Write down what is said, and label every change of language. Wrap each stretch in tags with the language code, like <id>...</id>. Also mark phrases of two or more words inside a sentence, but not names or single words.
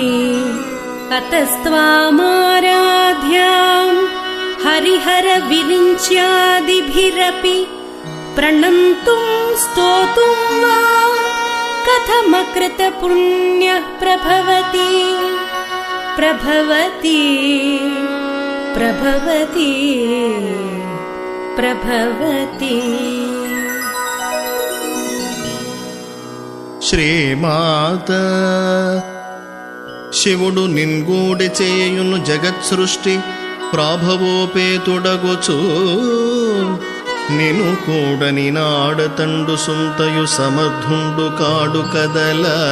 <sa>अतस्त्वामाराध्यां हरिहरविरिञ्च्यादिभिरपि प्रणन्तुं स्तोतुं वा कथमकृतपुण्यः प्रभवति प्रभवति प्रभवति प्रभवति.</sa> <te>శ్రీమాత శివుడు నిన్గూడి చేయును జగత్ సృష్టి ప్రాభవోపేతుడగుచు నిను కూడని నాడతండు సుంతయు సమర్థుండు కాడు కదల.</te>